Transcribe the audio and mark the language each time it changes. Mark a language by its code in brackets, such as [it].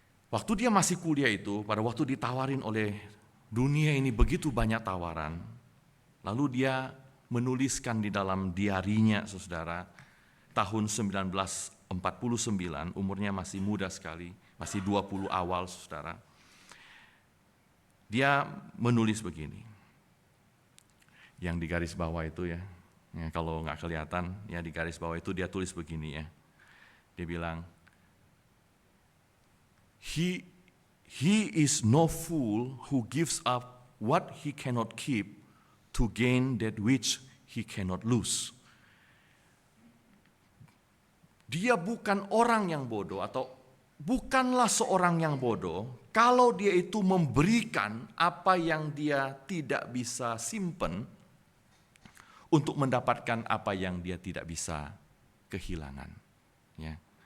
[id] Waktu dia masih kuliah itu, pada waktu ditawarin oleh dunia ini begitu banyak tawaran, lalu dia menuliskan di dalam diarinya, saudara, tahun 1949, umurnya masih muda sekali, masih 20 awal, saudara. Dia menulis begini, yang di garis bawah itu ya. Ya, kalau nggak kelihatan, ya di garis bawah itu dia tulis begini ya. Dia bilang, [en] He is no fool who gives up what he cannot keep to gain that which he cannot lose. [id] Dia bukan orang yang bodoh, atau bukanlah seorang yang bodoh kalau dia itu memberikan apa yang dia tidak bisa simpen untuk mendapatkan apa yang dia tidak bisa kehilangan. Ya.